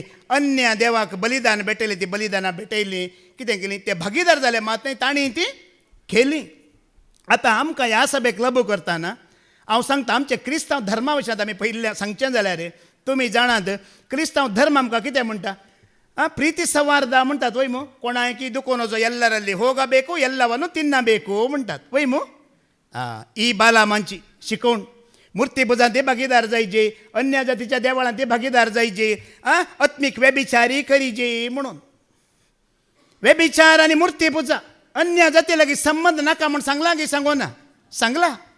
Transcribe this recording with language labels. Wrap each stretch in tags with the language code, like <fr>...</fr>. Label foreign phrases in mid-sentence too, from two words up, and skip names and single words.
<kok>अन्य देवाक बलिदान भेटयली ती बलिदानां भेटयली. कितें केली ते भागीदार जाले मात न्ही तांणी ती केली. आतां आमकां ह्या सभेक लागू करतना हांव सांगता आमचे क्रिस्तांव धर्मा विशयांत आमी पयलें सांगचें जाल्यार तुमी जाणात क्रिस्तांव धर्म आमकां कितें म्हणटा.</kok> <kn>ಪ್ರೀತಿ ಸೌಹಾರ್ದ</kn> <kok>म्हणटात ವೈಮು ಕೊಣಾಯಕಿ ದುಕೋನೋಜೋ</kok> <kn>ಎಲ್ಲರಲ್ಲಿ ಹೋಗಬೇಕು ಎಲ್ಲವನ್ನು ತಿನ್ನಬೇಕು</kn> <kok>म्हणटात वयमू. ही बालामांची शिकवण मूर्ती पुजांत ते भागीदार जायचे अन्य जातीच्या देवळांत ते भागीदार जायचे आत्मीक व्यभिचारी करीचे म्हणून. व्यभिचार आनी मूर्ती पुजा अन्य जाती लागीं संबंध नाका म्हूण सांगला की सांगो ना सांगला.</kok>